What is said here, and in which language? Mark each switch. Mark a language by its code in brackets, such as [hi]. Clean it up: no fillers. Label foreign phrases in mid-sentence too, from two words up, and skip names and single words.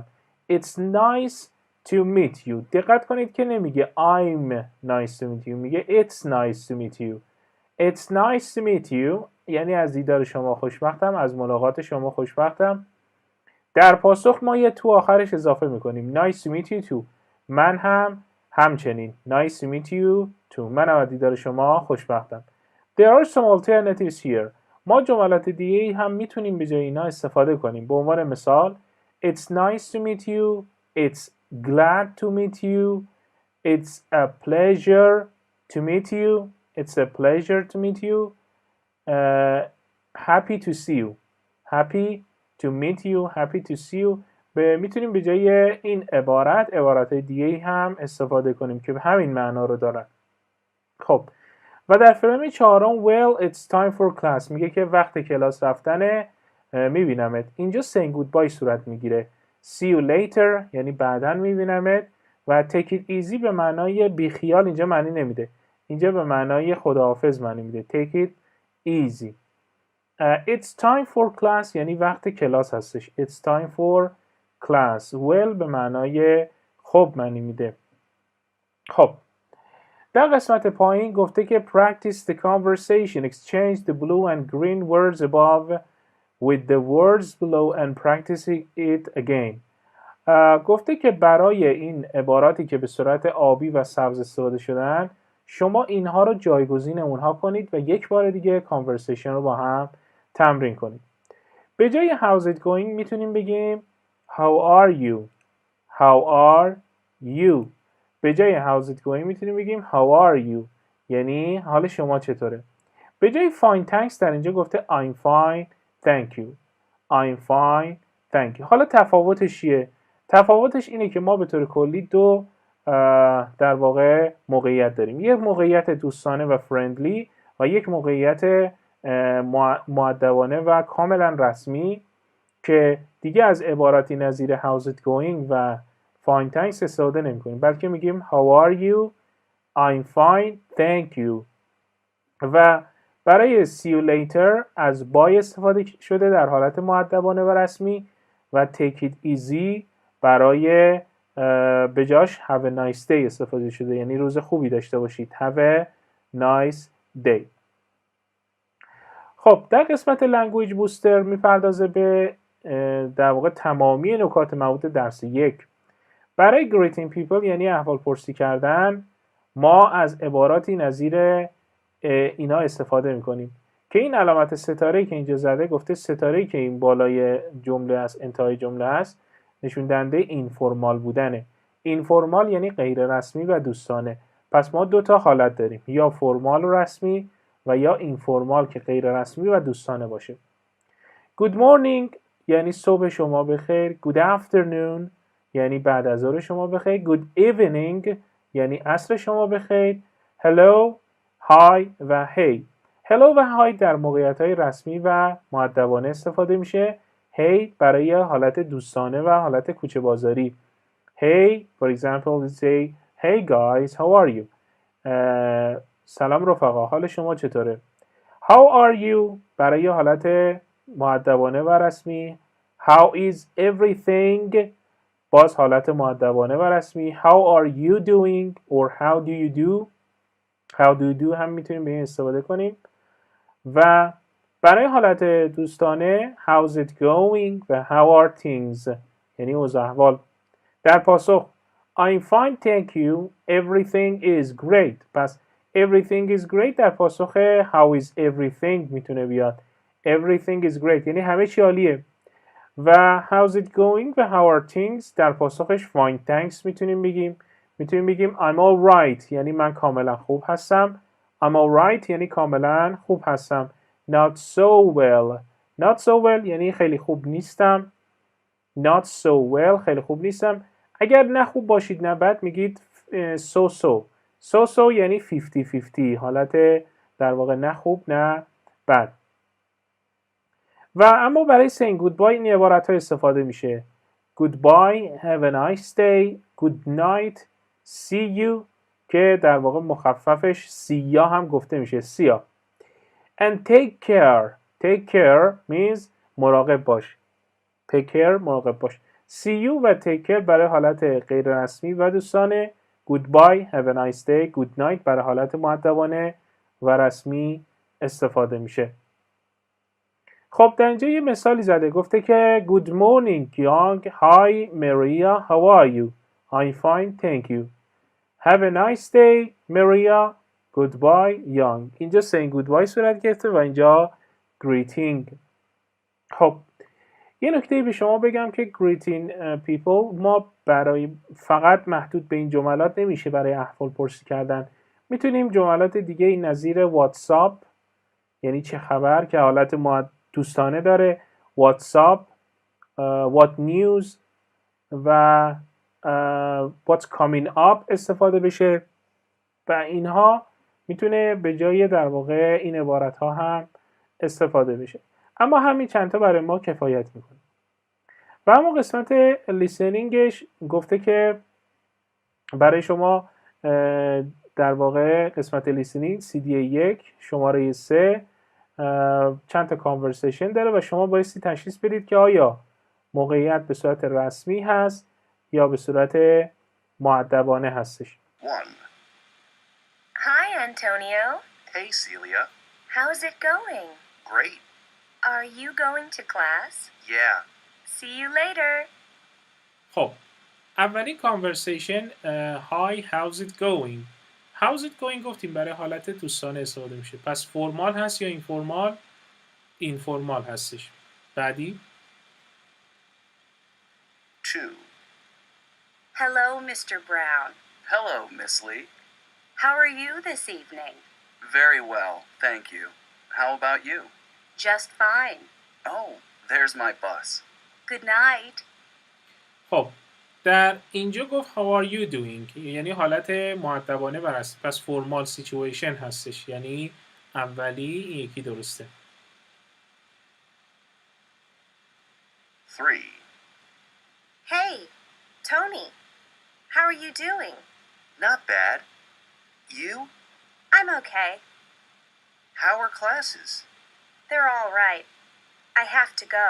[en] It's nice to meet you. [fa] دقت کنید که نمیگه [en] I'm nice to meet you، [fa] میگه [en] It's nice to meet you. It's nice to meet you [fa] یعنی از دیدار شما خوشبختم، از ملاقات شما خوشبختم. در پاسخ ما یه تو آخرش اضافه میکنیم. [en] Nice to meet you too. [fa] من هم همچنین. [en] Nice to meet you too. [fa] من هم از دیدار شما خوشبختم. [en] There are some alternatives here. [fa] ما جملات دیگه هم میتونیم به جای اینا استفاده کنیم. به عنوان مثال [en] It's nice to meet you. It's glad to meet you. It's a pleasure to meet you. It's a pleasure to meet you. Happy to see you. Happy to meet you. Happy to see you. [fa] میتونیم به جای این عبارت دیگه هم استفاده کنیم که همین معنا رو دارن. خب و در فرم چهارم [en] well it's time for class [fa] میگه که وقت کلاس رفتنه، میبینمت. اینجا [en] saying goodbye [fa] صورت میگیره. [en] see you later [fa] یعنی بعداً میبینمت و [en] take it easy [fa] به معنای بیخیال اینجا معنی نمیده. اینجا به معنای خداحافظ معنی میده. [en] take it easy. It's time for class [fa] یعنی وقت کلاس هستش. [en] It's time for class. well [fa] به معنای خب معنی میده. خب در قسمت پایین گفته که [en] practice the conversation. Exchange the blue and green words above with the words below and practice it again. [fa] گفته که برای این عباراتی که به صورت آبی و سبز استفاده شدن شما اینها رو جایگزین اونها کنید و یک بار دیگه conversation رو با هم تمرین کنید. به جای [en] how's it going [fa] میتونیم بگیم [en] how are you. how are you. [fa] به جای [en] how's it going [fa] میتونیم بگیم [en] how are you [fa] یعنی حال شما چطوره. به جای [en] fine thanks [fa] در اینجا گفته [en] I'm fine thank you. I'm fine thank you. [fa] حالا تفاوتش چیه؟ تفاوتش اینه که ما به طور کلی دو در واقع موقعیت داریم. یک موقعیت دوستانه و فرندلی و یک موقعیت مؤدبانه و کاملا رسمی که دیگه از عباراتی نظیر [en] how's it going [fa] و [en] fine thanks [fa] استفاده نمی کنیم بلکه میگیم [en] how are you. I'm fine thank you. [fa] و برای [en] see you later [fa] از buy استفاده شده در حالت مؤدبانه و رسمی و [en] take it easy [fa] برای به جاش [en] have a nice day [fa] استفاده شده یعنی روز خوبی داشته باشید. [en] have a nice day. [fa] خب در قسمت [en] language booster [fa] میپردازه به در واقع تمامی نکات مربوط درس یک. برای [en] greeting people [fa] یعنی احوال پرسی کردن ما از عباراتی نظیر اینا استفاده میکنیم که این علامت ستاره که اینجا زده گفته ستاره که این بالای جمله است انتهای جمله است نشون دهنده اینفورمال بودنه. اینفورمال یعنی غیر رسمی و دوستانه. پس ما دو تا حالت داریم یا فرمال و رسمی و یا اینفورمال که غیر رسمی و دوستانه باشه. [en] Good morning [fa] یعنی صبح شما بخیر. [en] Good afternoon [fa] یعنی بعد از ظهر شما بخیر. [en] Good evening [fa] یعنی عصر شما بخیر. [en] Hello hi [fa] و [en] hey. Hello [fa] و hi در موقعیت‌های رسمی و مؤدبانه استفاده میشه. Hey برای حالت دوستانه و حالت کوچه بازاری. [en] Hey for example we say hey guys how are you. [fa] سلام رفقا حال شما چطوره. [en] How are you [fa] برای حالت مؤدبانه و رسمی. [en] How is everything [fa] باز حالت مؤدبانه و رسمی. [en] How are you doing or how do you do. How do you do [fa] هم میتونیم به این استفاده کنیم. و برای حالت دوستانه [en] how's it going [fa] و [en] how are things [fa] یعنی اوضاع احوال. در پاسخ [en] I'm fine thank you everything is great. پس everything is great [fa] در پاسخ [en] how is everything [fa] میتونه بیاد. [en] everything is great [fa] یعنی همه چی عالیه. و [en] how's it going [fa] و [en] how are things [fa] در پاسخش [en] fine thanks [fa] میتونیم بگیم [en] I'm all right [fa] یعنی من کاملا خوب هستم. [en] I'm all right [fa] یعنی کاملا خوب هستم. [en] not so well [fa] یعنی خیلی خوب نیستم. [en] not so well [fa] خیلی خوب نیستم. اگر نه خوب باشید نه بد میگید so یعنی 50-50 حالت در واقع نه خوب نه بد. و اما برای [en] saying goodbye [fa] این عبارت ها استفاده میشه. [en] goodbye, have a nice day, good night, see you [fa] که در واقع مخففش سیا هم گفته میشه سیا. [en] and take care means [fa] مراقب باش. [en] take care [fa] مراقب باش. [en] see you [fa] و [en] take care [fa] برای حالت غیر رسمی و دوستانه. [en] goodbye, have a nice day, good night [fa] برای حالت مؤدبانه و رسمی استفاده میشه. خب در اینجا یه مثالی زده گفته که [en] good morning young, hi Maria, how are you? I'm fine, thank you. Have a nice day Maria, goodbye young. [fa] اینجا [en] saying goodbye [fa] صورت گرفته و اینجا greeting. خب یه نکته به شما بگم که [en] greeting people [fa] ما برای فقط محدود به این جملات نمیشه برای احوال پرسی کردن. میتونیم جملات دیگه این نظیر واتساپ یعنی چه خبر که حالت دوستانه داره، واتساپ، [en] what news [fa] و [en] what's coming up [fa] استفاده بشه و اینها میتونه به جای در واقع این عبارت ها هم استفاده بشه. اما همین چند تا برای ما کفایت میکنه. و اما قسمت لیسنینگش گفته که برای شما در واقع قسمت لیسنینگ CD 1 شماره 3 چند تا کانورسیشن داره و شما بایستی تشخیص بدید که آیا موقعیت به صورت رسمی هست یا به صورت مؤدبانه هستش. [en] 1. Hi, Antonio. Hey, Celia. How's it going? Great. Are you going to class? Yeah. See you later. [fa] خب اولین کانورسیشن [en] Hi, how's it going? How's it going [fa] گفتیم برای حالت دوستانه استفاده میشه. پس فرمال هست یا اینفورمال؟ اینفورمال هستش. بعدی [en] 2. Hello, Mr. Brown. Hello, Miss Lee. How are you this evening? Very well, thank you. How about you? Just fine. Oh, there's my bus. Good night. [fa] خب در اینجا گفت [en] How are you doing؟ [fa] یعنی حالت مؤدبانه و رسمی. پس [en] formal situation [fa] هستش، یعنی اولی این یکی درسته. [en] 3. Hey, Tony. How are you doing? Not bad. You? I'm okay. How are classes? They're all right. I have to go.